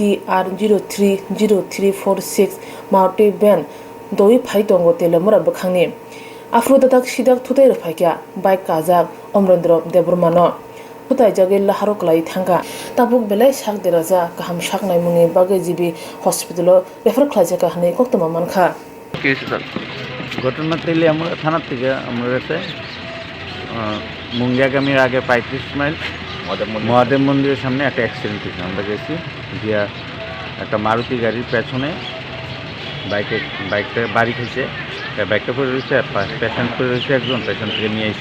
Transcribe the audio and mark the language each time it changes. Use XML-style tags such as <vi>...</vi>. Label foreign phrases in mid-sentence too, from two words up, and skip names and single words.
<trp>TR030346 Maruti van doi phai tongo telemura bakhangni afrodatak sidak thutai rafakya bike kajak Omrendra Dev Burma no Putai jage laharo klai thanga tabuk belai sak deraja kaham saknai muni bagai jibi</trp> <en>hospital refer</en> <trp>khlaje ka hne koktama mankha</trp> <bn>ঘটনা তেলে আমরা থানা থেকে আমরা কাছে মুঙ্গিয়াগামীর আগে 35 মাইল মহাদেব মন্দিরের সামনে একটা অ্যাক্সিডেন্ট হয়েছে আমরা গেছি গিয়া একটা মারুতি গাড়ির পেছনে বাইকটা বাড়ি খেয়েছে বাইকটা পড়ে রয়েছে পেশেন্ট পড়ে রয়েছে একজন পেশেন্ট থেকে নিয়ে এসেছি</bn>